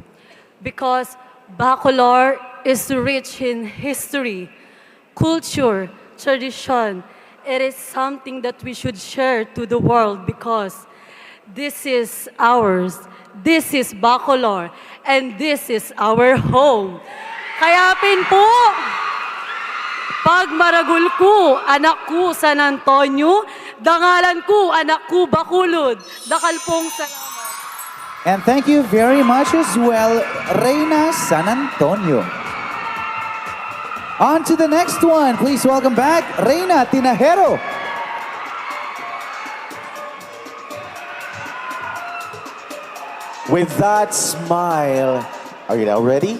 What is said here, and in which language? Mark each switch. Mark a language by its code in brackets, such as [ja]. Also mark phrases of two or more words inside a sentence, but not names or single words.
[en] Because Bacolor is rich in history, culture, tradition. It is something that we should share to the world because this is ours. This is Bacolor, and this is our home. [pam] Kaya po, pag maragul ko, anak ko San Antonio, dangalan ko, anak ko Bacolod. Dakal pong salamat. [en] And thank you very much as well, Reina San Antonio. On to the next one. Please welcome back, Reina Tinajero. With that smile, are you now ready?